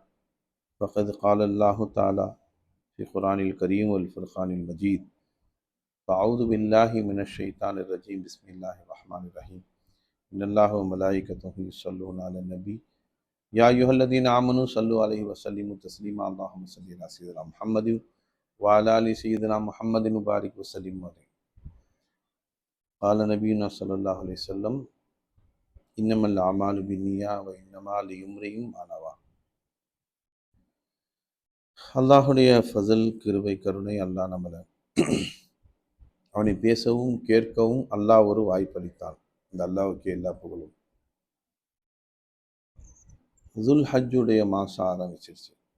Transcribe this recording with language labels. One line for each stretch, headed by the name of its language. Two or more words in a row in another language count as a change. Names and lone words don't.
Arabic: فقد قال الله تعالى في القرآن الكريم والفرقان المجيد أعوذ بالله من الشيطان الرجيم بسم الله الرحمن الرحيم إن الله وملائكته يصلون على النبي يا أيها الذين آمنوا صلوا عليه وسلموا تسليما اللهم صل على سيدنا محمد وعلى آل سيدنا محمد مبارك وسلم عليه قال نبينا صلى الله عليه وسلم إنما الأعمال بالنيات وإنما لامرئ ما نوى.
Tamil: அல்லாஹுடைய ஃபஸல் கிருபை கருணை அல்லாஹ் நம்மளை அவனை பேசவும் கேட்கவும் அல்லாஹ் ஒரு வாய்ப்பளித்தான். இந்த அல்லாஹ்வுக்கு எல்லா புகழும். துல் ஹஜ்ஜுடைய மாதம் ஆரம்பிச்சிருச்சு.